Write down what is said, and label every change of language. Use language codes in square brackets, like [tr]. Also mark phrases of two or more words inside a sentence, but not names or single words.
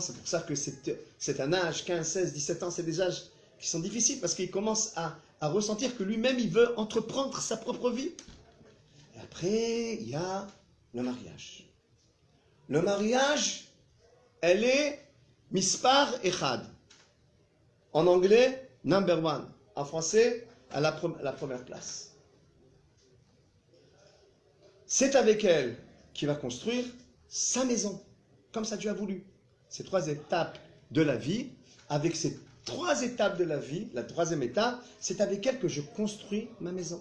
[fr] C'est pour ça que c'est un âge, 15, 16, 17 ans, c'est des âges qui sont difficiles parce qu'il commence à ressentir que lui-même, il veut entreprendre sa propre vie. Et après, il y a le mariage. Le mariage, elle est [he] מספר אחד. [fr] En anglais, [en] number one. [fr] En français, à la première place. C'est avec elle qu'il va construire sa maison, comme ça Dieu a voulu. Ces 3 étapes de la vie, avec ces 3 étapes de la vie, la 3e étape, c'est avec elle que je construis ma maison.